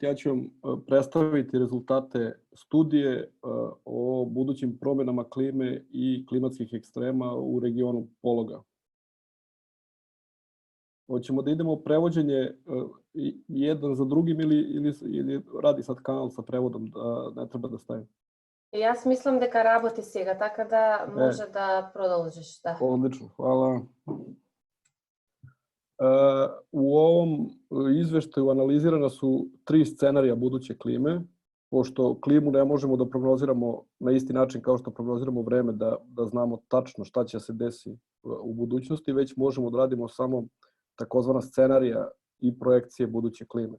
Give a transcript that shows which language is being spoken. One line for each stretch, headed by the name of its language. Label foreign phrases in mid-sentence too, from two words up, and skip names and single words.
Serbian: Ja ću vam predstaviti rezultate studije o budućim promjenama klime i klimatskih ekstrema u regionu Pologa. Hoćemo da idemo u prevođenje jedan za drugim ili radi sad kanal sa prevodom da ne treba da stavim?
Macedonian: Јас мислам дека работи сега, така да може да продолжиш. Да.
Serbian: Odlično, hvala. U ovom izveštaju analizirana su 3 scenarija buduće klime, pošto klimu ne možemo da prognoziramo na isti način kao što prognoziramo vreme, da znamo tačno šta će se desiti u budućnosti, već možemo da radimo samo takozvana scenarija i projekcije buduće klime.